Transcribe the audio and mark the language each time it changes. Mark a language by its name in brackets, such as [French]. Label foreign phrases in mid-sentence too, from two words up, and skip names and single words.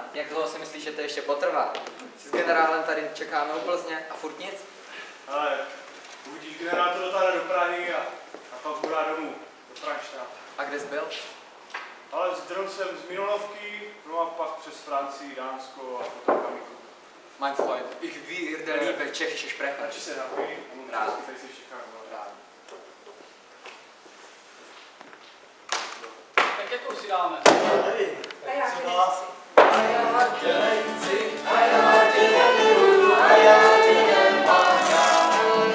[Czech] Jak dlouho si myslíš, že to ještě potrvá? S generálem tady čekáme u Plzně a furt nic? Ale uvidíš, generál to dotáhne do Prahy a pak budá domů, do Franštátu. A kde jsi byl? Ale zdrhl jsem z Minolovky, no a pak přes Francii, Dánsko a potom Kamiku. [German] Mein Freund, ich will der Liebe tschechische sprechen. [Czech] Radši se napij, Rád. tady si všechno rád. Tak jakou si dáme? Nevím. A já tě nechci, a já tě nebudu, a já tě nemám rád.